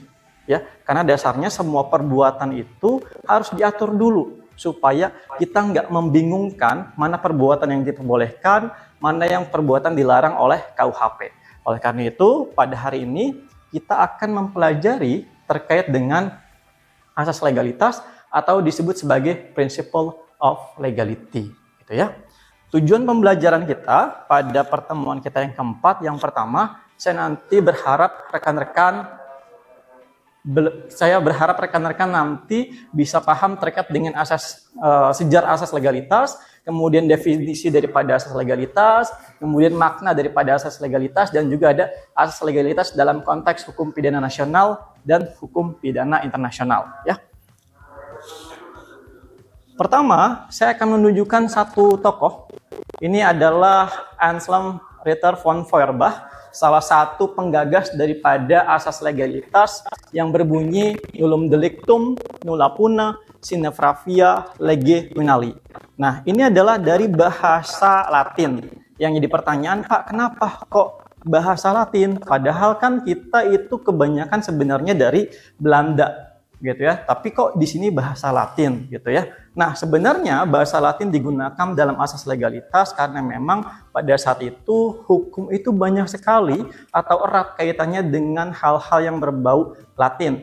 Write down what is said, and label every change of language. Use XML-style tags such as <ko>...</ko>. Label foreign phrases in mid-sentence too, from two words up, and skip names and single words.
<id>Ya, karena dasarnya semua perbuatan itu harus diatur dulu supaya kita nggak membingungkan mana perbuatan yang diperbolehkan, mana yang perbuatan dilarang oleh KUHP. Oleh karena itu, pada hari ini kita akan mempelajari terkait dengan asas legalitas atau disebut sebagai</id> <en>principle of legality,</en> <id>gitu ya. Tujuan pembelajaran kita pada pertemuan kita yang keempat, yang pertama, saya berharap rekan-rekan nanti bisa paham terkait dengan asas sejarah asas legalitas, kemudian definisi daripada asas legalitas, kemudian makna daripada asas legalitas, dan juga ada asas legalitas dalam konteks hukum pidana nasional dan hukum pidana internasional. Ya. Pertama, saya akan menunjukkan satu tokoh. Ini adalah Anselm Ritter von Feuerbach, salah satu penggagas daripada asas legalitas yang berbunyi</id> <la>nullum delictum, nulla puna, sine pravia, lege minali.</la> <id>Nah, ini adalah dari bahasa Latin. Yang jadi pertanyaan, Pak, kenapa kok bahasa Latin? Padahal kan kita itu kebanyakan sebenarnya dari Belanda, gitu ya. Tapi kok di sini bahasa Latin, gitu ya. Nah, sebenarnya bahasa Latin digunakan dalam asas legalitas karena memang pada saat itu hukum itu banyak sekali atau erat kaitannya dengan hal-hal yang berbau Latin.</id>